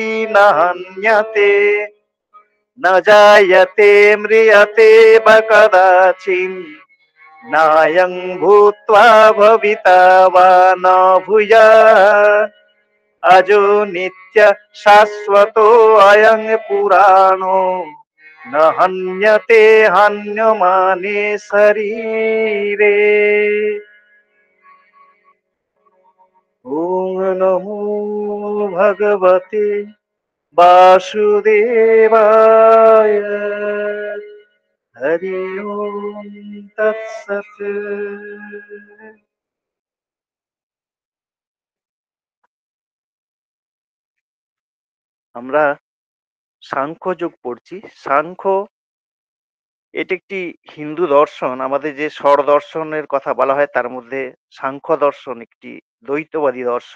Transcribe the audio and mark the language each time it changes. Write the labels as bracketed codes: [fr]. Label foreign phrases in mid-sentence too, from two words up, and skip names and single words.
[sa] न हन्यते न जायते म्रियते वा कदाचित् नायं भूत्वा भविता वा न भूयात् अजो नित्य शाश्वतो अयं पुराणो न हन्यते हन्यमाने शरीरे। ॐ नमो भगवते वासुदेवाय। हरि ओम तत्सत्। [bn] আমরা সাংখ্য যোগ পড়ছি। সাংখ্য এটি একটি হিন্দু দর্শন। আমাদের যে ষড় দর্শনের কথা বলা হয় তার মধ্যে সাংখ্য দর্শন একটি দ্বৈতবাদী দর্শন।